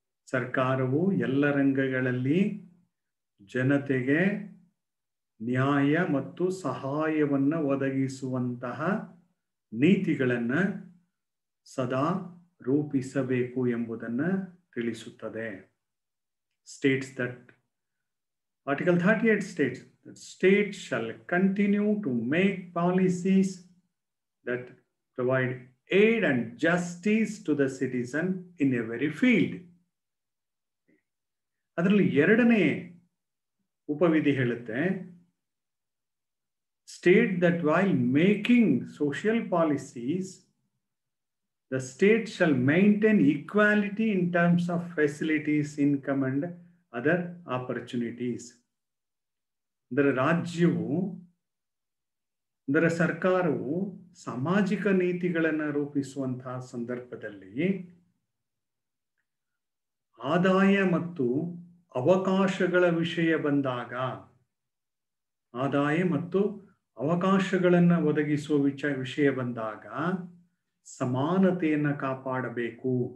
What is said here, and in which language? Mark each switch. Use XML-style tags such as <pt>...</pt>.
<kn>ಸರ್ಕಾರವು ಎಲ್ಲ ರಂಗಗಳಲ್ಲಿ ಜನತೆಗೆ ನ್ಯಾಯ ಮತ್ತು ಸಹಾಯವನ್ನ ಒದಗಿಸುವಂತಹ ನೀತಿಗಳನ್ನ ಸದಾ ರೂಪಿಸಬೇಕು ಎಂಬುದನ್ನ ತಿಳಿಸುತ್ತದೆ.</kn> <en>States that Article 38 states that states shall continue to make policies that provide aid and justice to the citizen in every field.</en> <kn>ಅದರಲ್ಲಿ 2ನೇ ಉಪವಿಧಿ ಹೇಳುತ್ತೆ,</kn> <en>state that while making social policies, the state shall maintain equality in terms of facilities, income and other opportunities.</en> <kn>ಅಂದರೆ ರಾಜ್ಯವು, ಅಂದರೆ ಸರ್ಕಾರವು ಸಾಮಾಜಿಕ ನೀತಿಗಳನ್ನು ರೂಪಿಸುವಂತಹ ಸಂದರ್ಭದಲ್ಲಿ ಆದಾಯ ಮತ್ತು ಅವಕಾಶಗಳ ವಿಷಯ ಬಂದಾಗ, ಆದಾಯ ಮತ್ತು ಅವಕಾಶಗಳನ್ನು ಒದಗಿಸುವ ವಿಷಯ ಬಂದಾಗ ಸಮಾನತೆಯನ್ನು ಕಾಪಾಡಬೇಕು.</kn>